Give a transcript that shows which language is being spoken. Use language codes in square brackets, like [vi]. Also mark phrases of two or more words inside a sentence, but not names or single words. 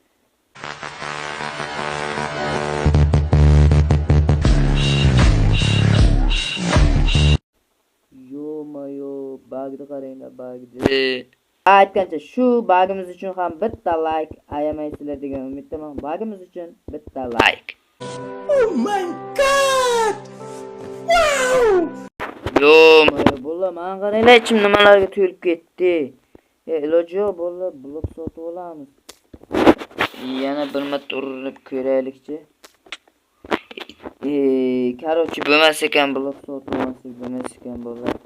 [uz] Yo-moyo, bag'ni qaranglar, bag'ni. Aytgancha shu bag'imiz uchun ham bitta like ayamaysizlar degan umiddaman. Bag'imiz uchun bitta like. [en] Oh my god! Wow! [uz] Yo-moyo, bola, men qaranglar, ichim nimalarga to'lib ketdi. Iloji yo'q, bola, blok sotib olamiz. Yana bir marta urinib ko'raylikchi. Короче, bo'lmas ekan, blok sotib olmasak bo'lmas ekan, bola.